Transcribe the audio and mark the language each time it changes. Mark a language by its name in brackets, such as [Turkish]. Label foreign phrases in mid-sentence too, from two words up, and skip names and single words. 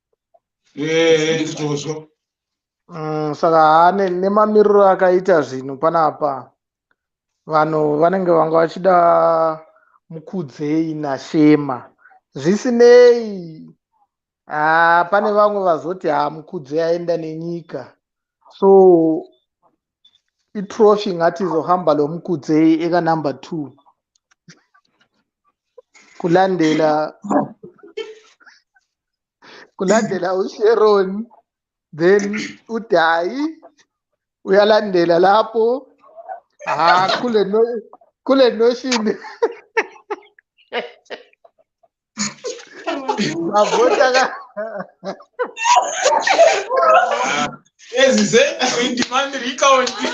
[Shona] Saka nemamiriro akaita zvinhu panapa. Vanhu vanenge vanga vachida Mukudzei naShema. Zvisinei. Pane vamwe vazoti Mukudzei aenda nenyika. [North Ndebele] So itrophy ngatizohamba lo Mukudzei eka number 2. Kulandela uSharon, then uDai uyalandela lapho. Kule notion. Avota [English] in demand recount.